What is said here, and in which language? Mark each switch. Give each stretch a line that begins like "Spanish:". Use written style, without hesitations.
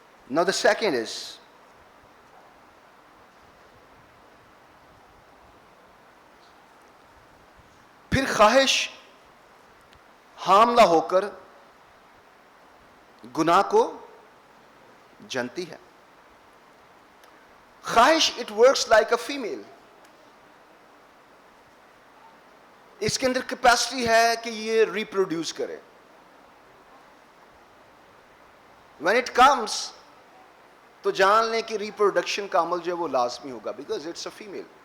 English: Now the second is
Urdu: پھر خواہش حاملہ ہو کر گناہ کو جنتی ہے.
English: خواہش it works like a female.
Urdu: اس کے اندر کیپیسٹی ہے کہ یہ ریپروڈیوس کرے.
English: when it comes
Urdu: تو جان لیں کہ ریپروڈکشن کا عمل جو ہے وہ لازمی ہوگا،
English: Because it's a female.